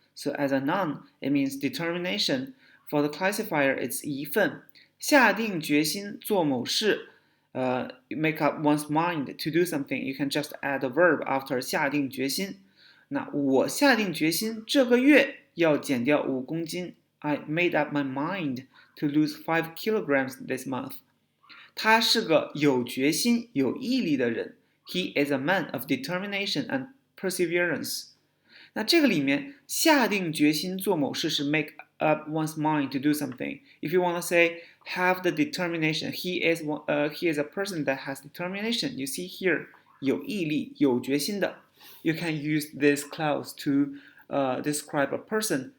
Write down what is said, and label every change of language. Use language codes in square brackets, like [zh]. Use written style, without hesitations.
[en] So as a noun, it means determination. For the classifier, it's [zh] 一份。下定决心做某事。 [en] Make up one's mind to do something. You can just add a verb after [zh] 下定决心。那我下定决心这个月要减掉5公斤。 [en] I made up my mind to lose 5 kilograms this month. [zh] 他是个有决心、有毅力的人。 [en] He is a man of determination and perseverance. [zh] 那这个里面，下定决心做某事是 [en] make up one's mind to do something. If you want to say have the determination, he is a person that has determination. You see here, [zh] 有毅力、有决心的。 [en] You can use this clause to describe a person.